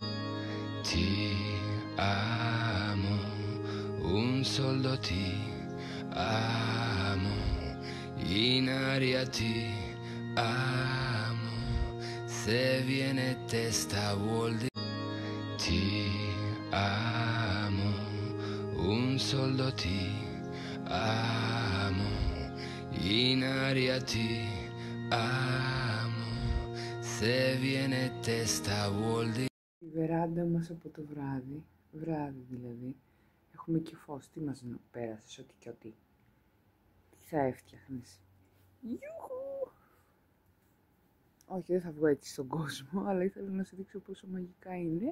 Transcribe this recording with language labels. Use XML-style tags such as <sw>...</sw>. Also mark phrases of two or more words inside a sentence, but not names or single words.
<it>Ti amo, un soldo ti amo, in aria ti amo, se viene testa vuol dire. Ti amo, un soldo ti amo, in aria ti amo, se viene testa vuol dire.</it> <el>Η βεράντα μας από το βράδυ δηλαδή, έχουμε και φως. Τι μας πέρασες, ό,τι και ό,τι. Τι θα έφτιαχνες. Ιουχου! Όχι, δεν θα βγω έτσι στον κόσμο, αλλά ήθελα να σου δείξω πόσο μαγικά είναι.</el>